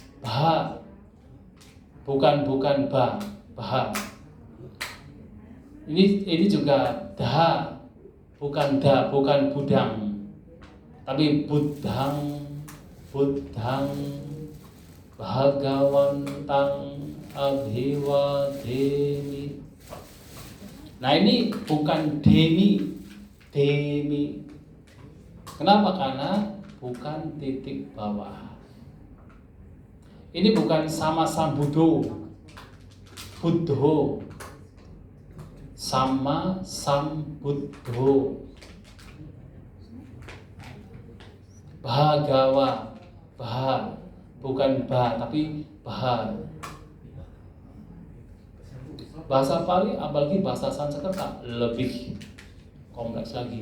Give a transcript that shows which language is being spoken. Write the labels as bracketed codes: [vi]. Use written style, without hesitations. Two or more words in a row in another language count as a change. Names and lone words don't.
[id] Bukan ba. Ini juga da, bukan Buddhang, tapi [pi] Buddhang Bhagawantang Abhiwademi. [id] Nah ini bukan demi. Kenapa? Karena bukan titik bawah. Ini bukan [pi] sama sambudo, Buddho, sama sambuddho. [id] Bhagawa, bukan ba tapi bah. Bahasa Pali apalagi bahasa Sanskerta lebih kompleks lagi.